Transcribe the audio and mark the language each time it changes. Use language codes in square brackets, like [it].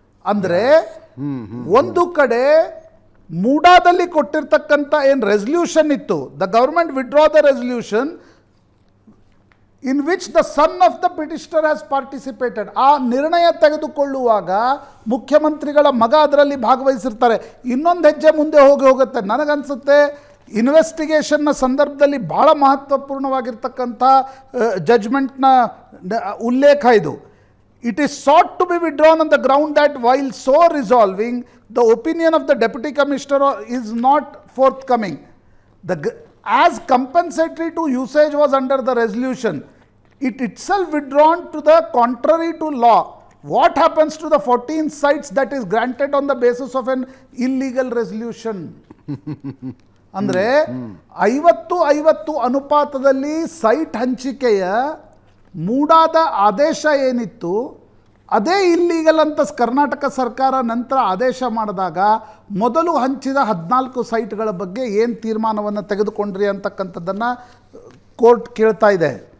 [kn] ಅಂದರೆ ಒಂದು ಕಡೆ ಮೂಡಾದಲ್ಲಿ ಕೊಟ್ಟಿರ್ತಕ್ಕಂಥ ಏನು ರೆಸಲ್ಯೂಷನ್ ಇತ್ತು, [en] The government withdraw the resolution in which the son of the petitioner has participated. [kn] ಆ ನಿರ್ಣಯ ತೆಗೆದುಕೊಳ್ಳುವಾಗ ಮುಖ್ಯಮಂತ್ರಿಗಳ ಮಗ ಅದರಲ್ಲಿ ಭಾಗವಹಿಸಿರ್ತಾರೆ. ಇನ್ನೊಂದು ಹೆಜ್ಜೆ ಮುಂದೆ ಹೋಗುತ್ತೆ. ನನಗನ್ಸುತ್ತೆ ಇನ್ವೆಸ್ಟಿಗೇಷನ್ನ ಸಂದರ್ಭದಲ್ಲಿ ಭಾಳ ಮಹತ್ವಪೂರ್ಣವಾಗಿರ್ತಕ್ಕಂಥ ಜಡ್ಜ್ಮೆಂಟ್ನ ಉಲ್ಲೇಖ ಇದು. [en] It is sought to be withdrawn on the ground that while so resolving, the opinion of the Deputy Commissioner is not forthcoming. As compensatory to usage was under the resolution, it itself withdrawn to the contrary to law. What happens to the 14 sites that is granted on the basis of an illegal resolution? [kn] ಅಂದರೆ 50-50 ಅನುಪಾತದಲ್ಲಿ site ಹಂಚಿಕೆಯ ಮೂಡಾದ ಆದೇಶ ಏನಿತ್ತು ಅದೇ illegal ಅಂತ ಕರ್ನಾಟಕ ಸರ್ಕಾರ ನಂತರ ಆದೇಶ ಮಾಡಿದಾಗ ಮೊದಲು ಹಂಚಿದ 14 ಸೈಟ್ಗಳ ಬಗ್ಗೆ ಏನು ತೀರ್ಮಾನವನ್ನು ತೆಗೆದುಕೊಂಡ್ರಿ ಅಂತಕ್ಕಂಥದ್ದನ್ನು ಕೋರ್ಟ್ ಕೇಳ್ತಾ ಇದೆ.